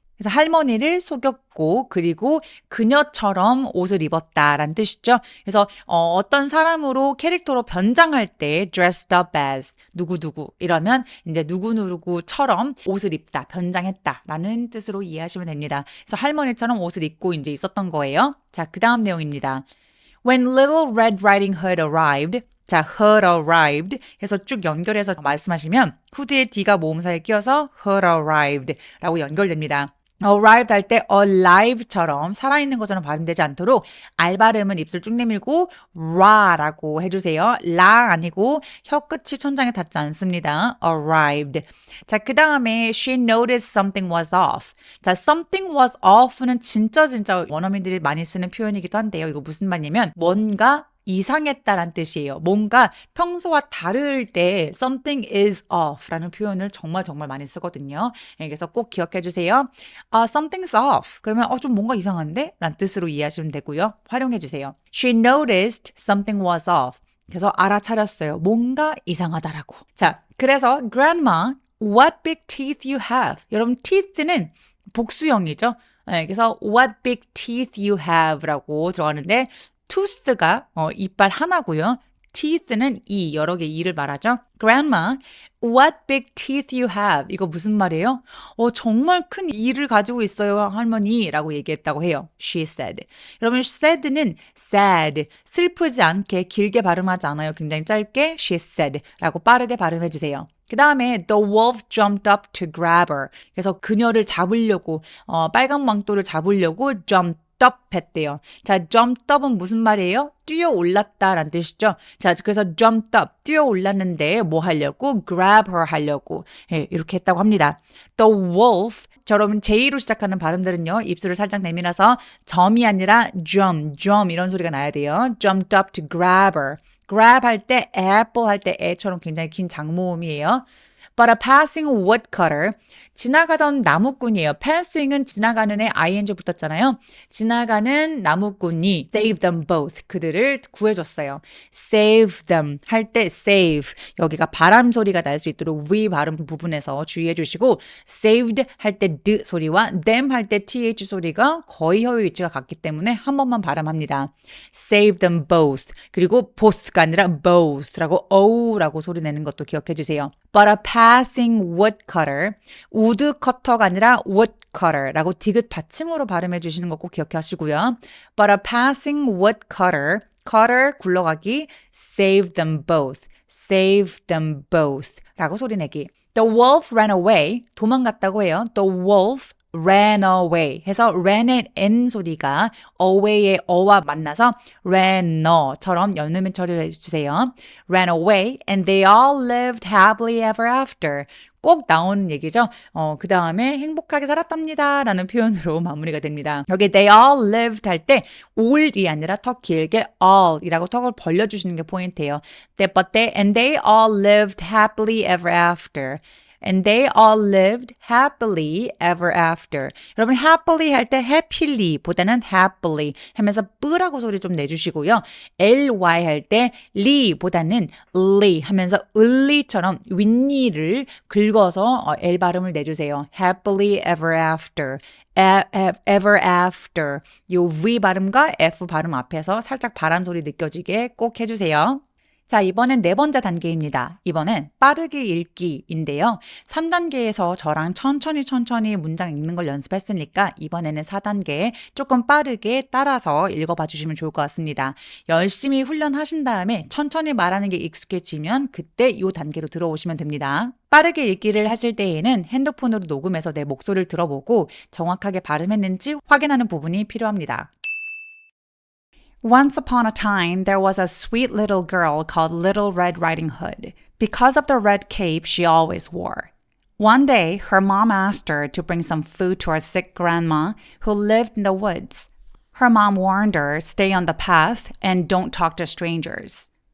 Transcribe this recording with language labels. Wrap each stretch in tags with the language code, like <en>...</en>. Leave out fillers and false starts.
<ko>그래서 할머니를 속였고 그리고 그녀처럼 옷을 입었다라는 뜻이죠. 그래서 어떤 사람으로 캐릭터로 변장할 때 dressed up as 누구누구 이러면 이제 누구누구처럼 옷을 입다, 변장했다라는 뜻으로 이해하시면 됩니다. 그래서 할머니처럼 옷을 입고 이제 있었던 거예요. 자, 그 다음 내용입니다.</ko> <en>When Little Red Riding Hood arrived</en> <ko>자, had arrived 해서 쭉 연결해서 말씀하시면 후드에 D가 모음사에 끼어서 had arrived 라고 연결됩니다. arrived 할 때 alive처럼 살아있는 것처럼 발음되지 않도록 R 발음은 입술 쭉 내밀고 ra라고 해주세요. 라 아니고 혀 끝이 천장에 닿지 않습니다.</ko> <en>arrived. 자, 그 다음에 she noticed something was off.</en> <ko>자, something was off는 진짜 원어민들이 많이 쓰는 표현이기도 한데요. 이거 무슨 말이냐면 뭔가 이상했다란 뜻이에요. 뭔가 평소와 다를 때</ko> <en>something is off</en> <ko>라는 표현을 정말 많이 쓰거든요. 그래서 꼭 기억해 주세요.</ko> <en>something's off.</en> <ko>그러면 좀 뭔가 이상한데? 라는 뜻으로 이해하시면 되고요. 활용해 주세요.</ko> <en>She noticed something was off.</en> <ko>그래서 알아차렸어요. 뭔가 이상하다라고.</ko> <en>자, 그래서 grandma, what big teeth you have.</en> <ko>여러분 teeth는 복수형이죠. 그래서 what big teeth you have 라고 들어가는데 tooth가 이빨 하나고요. teeth는 여러 개 이를 말하죠.</ko> <en>Grandma, what big teeth you have.</en> <ko>이거 무슨 말이에요? 정말 큰 이를 가지고 있어요, 할머니라고 얘기했다고 해요.</ko> <en>She said.</en> <ko>여러분, said는 sad, 슬프지 않게 길게 발음하지 않아요. 굉장히 짧게 she said라고 빠르게 발음해 주세요.</ko> <en>그 다음에 the wolf jumped up to grab her.</en> <ko>그래서 그녀를 잡으려고 빨간 망토를 잡으려고 jumped up 했대요. 자, jumped up은 무슨 말이에요? 뛰어 올랐다라는 뜻이죠. 자, 그래서 jumped up, 뛰어 올랐는데 뭐 하려고?</ko> <en>grab her</en> <ko>하려고 이렇게 했다고 합니다.</ko> <en>The wolf,</en> <ko>여러분 J로 시작하는 발음들은요. 입술을 살짝 내밀어서 점이 아니라 jump 이런 소리가 나야 돼요.</ko> <en>jumped up to grab her. grab</en> <ko>할 때 apple 할 때 에처럼 굉장히 긴 장모음이에요.</ko> <en>But a passing woodcutter</en> <ko>지나가던 나무꾼이에요. passing은 지나가는 애 ing 붙었잖아요. 지나가는 나무꾼이</ko> <en>save them both.</en> <ko>그들을 구해줬어요. save them 할 때 save. 여기가 바람 소리가 날 수 있도록 V 발음 부분에서 주의해 주시고 saved 할 때 d 소리와 them 할 때 th 소리가 거의 혀의 위치가 같기 때문에 한 번만 발음합니다.</ko> <en>save them both.</en> <ko>그리고 both가 아니라 both라고 oh라고 소리 내는 것도 기억해 주세요.</ko> <en>But a passing woodcutter.</en> <ko>우드커터가 아니라 woodcutter라고 디귿 받침으로 발음해 주시는 거 꼭 기억하시고요.</ko> <en>But a passing woodcutter. cutter</en> <ko>굴러가기.</ko> <en>save them both. save them both</en> <ko>라고 소리 내기.</ko> <en>The wolf ran away.</en> <ko>도망갔다고 해요. The wolf ran away 해서 ran의 n 소리가 away의 어와 만나서 ran처럼 연음을 처리해 주세요.</ko> <en>ran away and they all lived happily ever after.</en> <ko>꼭 나오는 얘기죠. 그 다음에 행복하게 살았답니다 라는 표현으로 마무리가 됩니다. 여기 they all lived 할 때 all이 아니라 더 길게 all이라고 턱을 벌려주시는 게 포인트예요.</ko> <en>and they all lived happily ever after. And they all lived happily ever after.</en> <ko>여러분 happily 할 때 happily 보다는 happily 하면서 뿌라고 소리 좀 내주시고요. ly 할 때 리 보다는 리 하면서 을리처럼 윗니를 긁어서 L 발음을 내주세요.</ko> <en>happily ever after. ever after.</en> <ko>요 V 발음과 F 발음 앞에서 살짝 바람 소리 느껴지게 꼭 해주세요. 자, 이번엔 네 번째 단계입니다. 이번엔 빠르게 읽기인데요. 3단계에서 저랑 천천히 문장 읽는 걸 연습했으니까 이번에는 4단계 조금 빠르게 따라서 읽어봐 주시면 좋을 것 같습니다. 열심히 훈련하신 다음에 천천히 말하는 게 익숙해지면 그때 이 단계로 들어오시면 됩니다. 빠르게 읽기를 하실 때에는 핸드폰으로 녹음해서 내 목소리를 들어보고 정확하게 발음했는지 확인하는 부분이 필요합니다.</ko> <en>Once upon a time, there was a sweet little girl called Little Red Riding Hood, because of the red cape she always wore. One day, her mom asked her to bring some food to her sick grandma who lived in the woods. Her mom warned her, stay on the path and don't talk to strangers.</en>